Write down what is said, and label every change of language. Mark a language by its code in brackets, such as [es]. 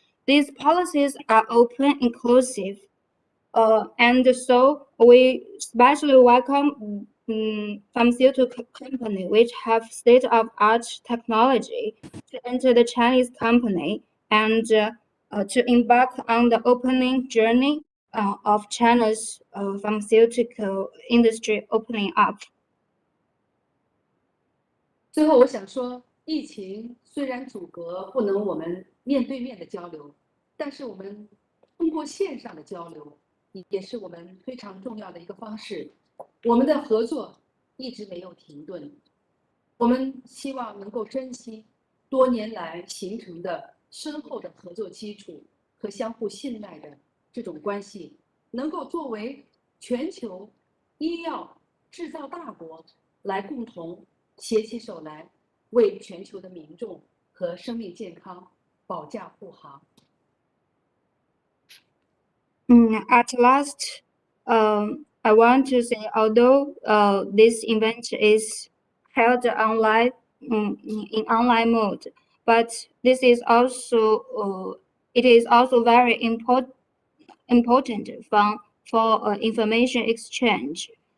[en] These policies are open, inclusive, and so we especially welcome pharmaceutical companies which have state-of-art technology to enter the Chinese company and to embark on the opening journey of China's pharmaceutical industry opening up. [zh] 最后，我想说，疫情虽然阻隔不能我们面对面的交流，但是我们通过线上的交流，也是我们非常重要的一个方式。我们的合作一直没有停顿，我们希望能够珍惜多年来形成的深厚的合作基础和相互信赖的这种关系，能够作为全球医药制造大国来共同携起手来，为全球的民众和生命健康保驾护航。 [en] At last, I want to say, although this event is held online in online mode, but this is also it is also very important for information exchange.